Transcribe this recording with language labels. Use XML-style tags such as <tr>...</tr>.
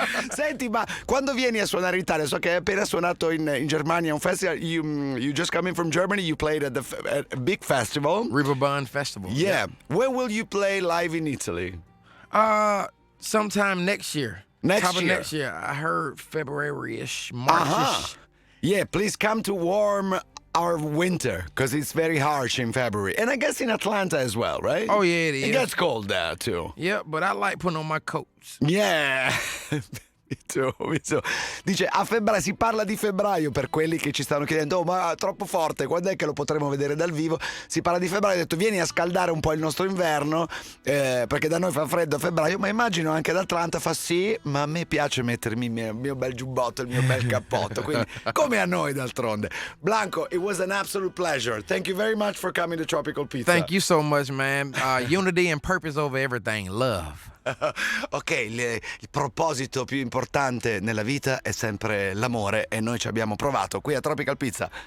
<it>Senti, ma quando vieni a suonare in Italia, so che hai appena suonato in Germania a un festival.</it> <en>You just come in from Germany. You played at a big festival. Reeperbahn Festival. Yeah. When will you play live in Italy? Sometime next year. Next year. Next year. I heard February-ish, March-ish. Yeah, please come to warm our winter because it's very harsh in February. And I guess in Atlanta as well, right? Oh, yeah, it is. It gets cold there too. Yeah, but I like putting on my coats. Yeah. Me too.</en> <it>Dice a febbraio, si parla di febbraio per quelli che ci stanno chiedendo ma troppo forte, quando è che lo potremo vedere dal vivo? Si parla di febbraio, ho detto vieni a scaldare un po' il nostro inverno, perché da noi fa freddo a febbraio, ma immagino anche ad Atlanta fa sì, ma a me piace mettermi il mio bel giubbotto, il mio bel cappotto, quindi come a noi d'altronde.</it> <en>Blanco, it was an absolute pleasure. Thank you very much for coming to Tropical Pizza. Thank you so much, man. Unity and purpose over everything. Love.</en> <it>Ok, il proposito più importante nella vita è sempre l'amore e noi ci abbiamo provato qui a Tropical Pizza.</it>